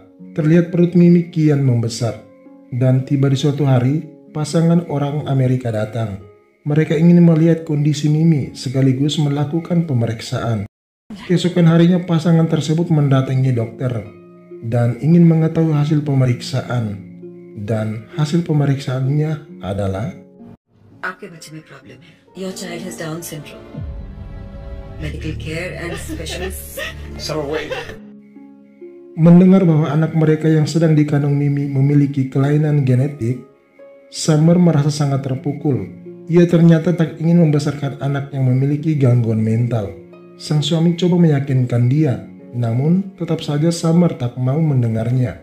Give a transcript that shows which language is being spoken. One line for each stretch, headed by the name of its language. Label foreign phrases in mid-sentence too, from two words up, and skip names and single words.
Indonesian: Terlihat perut Mimi kian membesar. Dan tiba di suatu hari, pasangan orang Amerika datang. Mereka ingin melihat kondisi Mimi sekaligus melakukan pemeriksaan. Keesokan harinya pasangan tersebut mendatangi dokter dan ingin mengetahui hasil pemeriksaan. Dan hasil pemeriksaannya adalah
Hindi: आपके बच्चे में प्रॉब्लम है.
English: Your child has Down syndrome. Medical care and specialists.
Indonesian: mendengar bahwa anak mereka yang sedang dikandung Mimi memiliki kelainan genetik. Summer merasa sangat terpukul. Ia ternyata tak ingin membesarkan anak yang memiliki gangguan mental. Sang suami coba meyakinkan dia, namun tetap saja Summer tak mau mendengarnya.